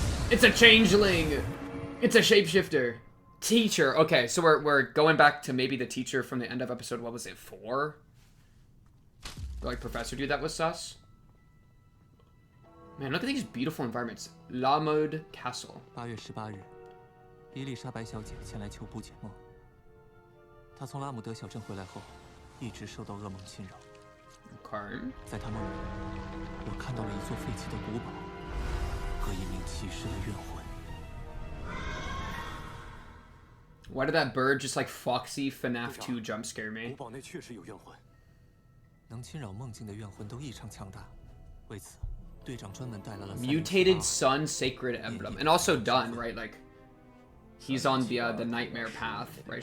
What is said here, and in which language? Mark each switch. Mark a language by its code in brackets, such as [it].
[en] It's a changeling. It's a shapeshifter. Teacher. Okay, so we're going back to maybe the teacher from the end of episode, what was it, 4? Like Professor Dude, that was sus. Man, look at these beautiful environments. La Mode Castle. [zh] 8月18日，伊丽莎白小姐前来求补解梦。她从拉姆德小镇回来后，一直受到噩梦侵扰。 [en] Okay. [zh] 在她梦里，我看到了一座废弃的古堡和一名骑士的怨魂。 [en] Why did that bird just like Foxy FNAF 2 jump scare me? [zh] 古堡内确实有怨魂，能侵扰梦境的怨魂都异常强大。为此，队长专门带来了 [en] Mutated Sun Sacred Emblem, and also done, right? Like he's on the nightmare path, right?